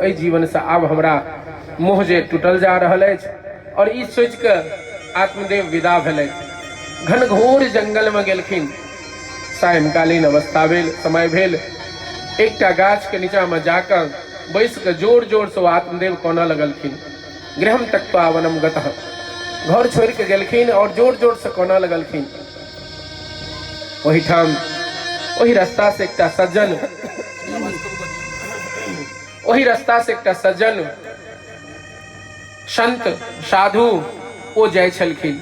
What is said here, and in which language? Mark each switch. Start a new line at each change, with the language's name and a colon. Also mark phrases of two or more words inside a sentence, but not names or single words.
Maithili: एहि जीवन से आब हमरा मोह जे टूटल जा रहल अछि। और ई सोच के आत्मदेव विदा भेलथि। घनघोर जंगल में गेलखिन। सायंकालीन अवस्था भेल, समय भेल। एकटा गाछ के नीचा में जाकर बैस के जोर जोर से आत्मदेव कोना लगलखिन,
Sanskrit: गृहम त्यक्त्वा वनम गतः।
Maithili: घर छोड़ के गेलखिन और जोर जोर से कोना लगलखिन। वही ठाम वही रास्ता से एकटा सज्जन संत साधु ओ जाइ छलखिन।